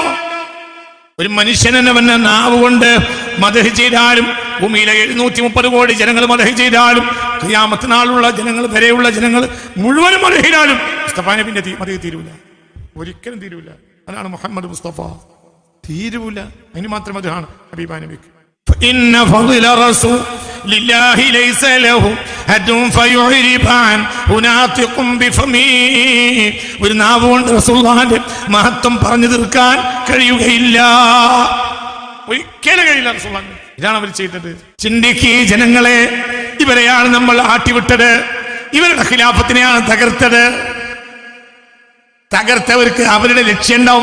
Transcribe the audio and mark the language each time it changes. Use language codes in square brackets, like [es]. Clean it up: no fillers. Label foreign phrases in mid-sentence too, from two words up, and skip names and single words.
[ml] ഒരു മനുഷ്യനെന്നെ നാവ് കൊണ്ട് മദ്ഹ് ചെയ്താലും ഭൂമിയിലെ 730 കോടി ജനങ്ങൾ മദ്ഹ് ചെയ്താലും ഖിയാമത്ത് നാളുള്ള ജനങ്ങൾ വരെയുള്ള ജനങ്ങൾ മുഴുവനും മദ്ഹ് ചെയ്താലും മുസ്തഫ നബിന്റെ മദ്ഹ് തീരൂല. ഒരിക്കലും തീരൂല. അതാണ് മുഹമ്മദ് മുസ്തഫ. തീരൂല. അതിന് മാത്രം മദ്ഹാണ് ഹബീബ നബിക്ക്. [ar] إن فضل رسول لله ليس له حد فيعرب عن هناطق بفمه. [ml] ഒരു നാവ് കൊണ്ട് റസൂലുള്ളാഹിന്റെ മഹത്വം പറഞ്ഞു തീർക്കാൻ കഴിയുകയില്ല. ഒരിക്കലും കഴിയില്ല റസൂലുള്ളാഹി. ഇതാണ് അവർ ചെയ്തത്. ചിന്തിക്ക് ജനങ്ങളെ, ഇവരെയാണ് നമ്മൾ ആട്ടിവിട്ടത്. ഇവരുടെ ഖിലാഫത്തിനെയാണ് തകർത്തവർക്ക് അവരുടെ ലക്ഷ്യം ഉണ്ടാവും.